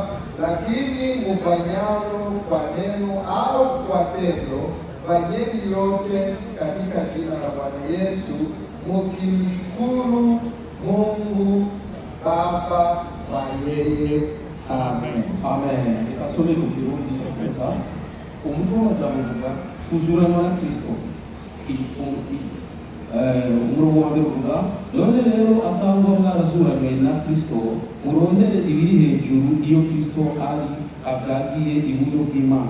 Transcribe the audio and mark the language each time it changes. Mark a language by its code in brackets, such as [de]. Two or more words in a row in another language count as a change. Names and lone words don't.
[sw] Lakini mfanyalo kwa neno au kwa tendo, fanyeni yote katika jina la Bwana Yesu, mkimshukuru Mungu Baba kwa yeye. Amen. Amen. [rn] Nikasome ku Kirundi seketa umutwe w'amagambo kuzuranwa na Kristo. Umurongo wa mbere uvuga, none rero asangwa mwarazuranywe na Kristo, murondere ibiri hejuru iyo Kristo ari avyagiye iburyo bw'Imana.